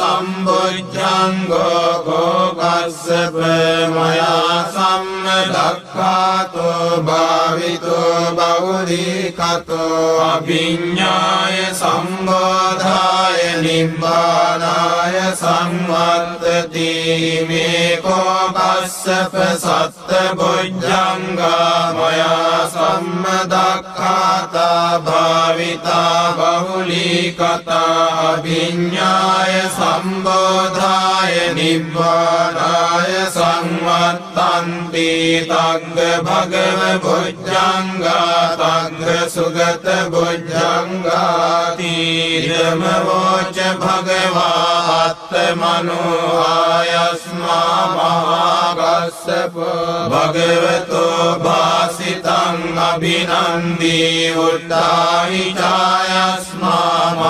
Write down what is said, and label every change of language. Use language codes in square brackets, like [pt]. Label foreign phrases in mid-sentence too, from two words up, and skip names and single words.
[pi] සම්බොජ්ජංගෝ කෝකස්සප මයා සම්මදක්ඛාතෝ භාවිතෝ බහුලී කතෝ අභිඤ්ඤාය සම්බෝධාය නිබ්බානාය සංවත්තති මේ කෝකස්සප සත්ත බොජ්ජංගා මයා සම්මදක්ඛාතා භාවිතා බහුලී කතා අභිඤ්ඤාය සම්බෝධාය නිබ්බානාය සංවත්තන්ති තග්ග භගව බොජ්ජංගා තග්ග සුගත බොජ්ජංගාති ධම්මෝච භගවා අත්තමනෝ ආයස්මා මහාගස්සප භගවතෝ භාසිතං අභිනන්දී උත්තාහි ඡායස්මා